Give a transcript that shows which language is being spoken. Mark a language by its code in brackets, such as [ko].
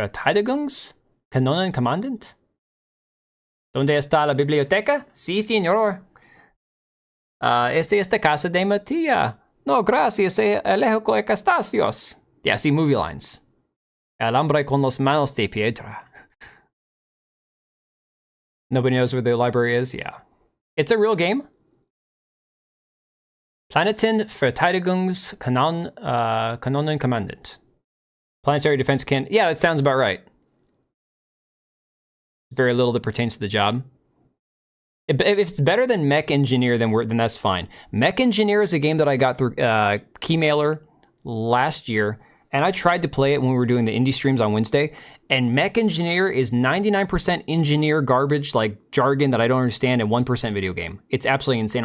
[de] Planeten-Verteidigungskanonen-Kommandant? [es] ¿Dónde está la biblioteca? Sí, señor. Esta es la casa de mi tía. No, gracias, [en] Alejo Ecastasios. Yeah, see, movie lines. [es] El hombre con los manos de piedra. [en] Nobody knows where the library is? Yeah. It's a real game. [de] Planeten-Verteidigungskanonen-Kommandant. [en] Planetary Defense Can... Yeah, that sounds about right. Very little that pertains to the job. If it's better than Mech Engineer, then that's fine. Mech Engineer is a game that I got through Keymailer last year, and I tried to play it when we were doing the indie streams on Wednesday, and Mech Engineer is 99% engineer garbage, like jargon that I don't understand, and 1% video game. It's absolutely insane.